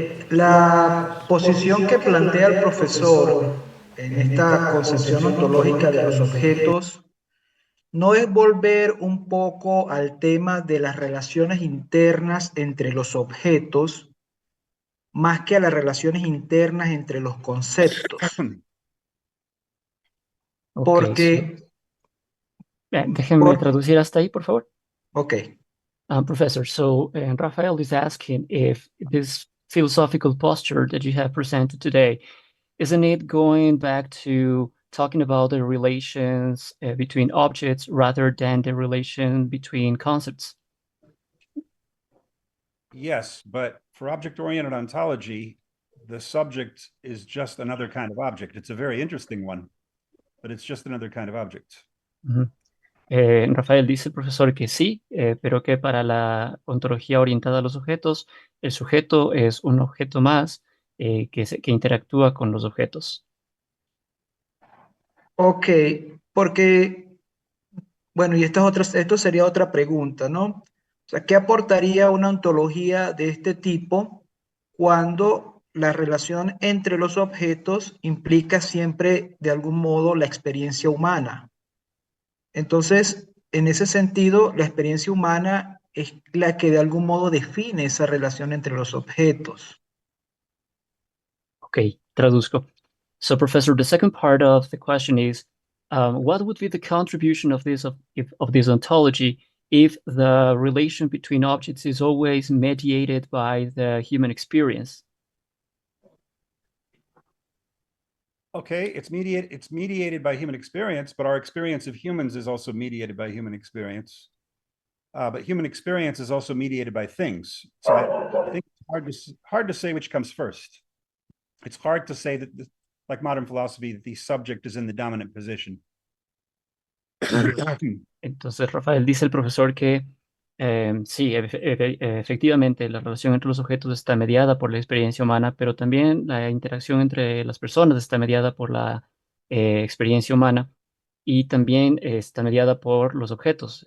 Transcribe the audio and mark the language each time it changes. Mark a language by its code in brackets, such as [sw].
[es] La posición que plantea el profesor en esta concepción ontológica de los objetos no es volver un poco al tema de las relaciones internas entre los objetos más que a las relaciones internas entre los conceptos. Porque... Déjenme traducir hasta ahí, por favor. Okay. [en] Professor, so Rafael is asking if this philosophical posture that you have presented today, isn't it going back to talking about the relations between objects rather than the relation between concepts? Yes, but for object-oriented ontology, the subject is just another kind of object. It's a very interesting one, but it's just another kind of object. Ujú. [es] Rafael dice el profesor que sí, pero que para la ontología orientada a los objetos, el sujeto es un objeto más que interactúa con los objetos. Ok, porque, bueno, y esto sería otra pregunta, ¿no? O sea, ¿qué aportaría una ontología de este tipo cuando la relación entre los objetos implica siempre, de algún modo, la experiencia humana? Entonces, en ese sentido, la experiencia humana es la que de algún modo define esa relación entre los objetos. Okay, traduzco. [en] So, Professor, the second part of the question is, what would be the contribution of this ontology if the relation between objects is always mediated by the human experience? Okay, it's mediated by human experience, but our experience of humans is also mediated by human experience. But human experience is also mediated by things. So I think it's hard to say which comes first. It's hard to say that, like modern philosophy, that the subject is in the dominant position. [es] Entonces, Rafael, dice el profesor que sí, efectivamente, la relación entre los objetos está mediada por la experiencia humana, pero también la interacción entre las personas está mediada por la experiencia humana y también está mediada por los objetos.